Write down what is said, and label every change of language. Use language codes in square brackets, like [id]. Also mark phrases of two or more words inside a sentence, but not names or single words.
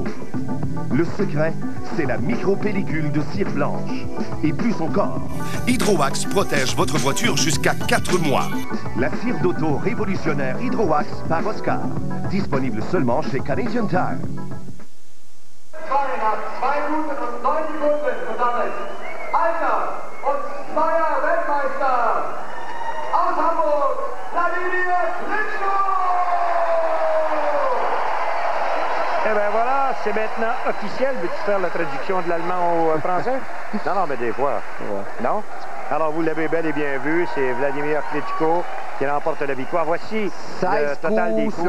[fr] Le secret, c'est la micro-pellicule de cire blanche. Et plus encore, Hydrowax protège votre voiture jusqu'à 4 mois. La cire d'auto révolutionnaire Hydrowax par Oscar. Disponible seulement chez Canadian Tire. [de] 2 Minuten und 9 Sekunden gesammelt. Einer und neuer Weltmeister aus Hamburg, Wladimir Klitschko! [fr] Eh bien voilà, c'est maintenant officiel. Veux-tu faire la traduction de l'allemand au français? Non, mais des fois. Non? Alors, vous l'avez bel et bien vu, c'est Wladimir Klitschko qui remporte la victoire. Voici 16 le total des coups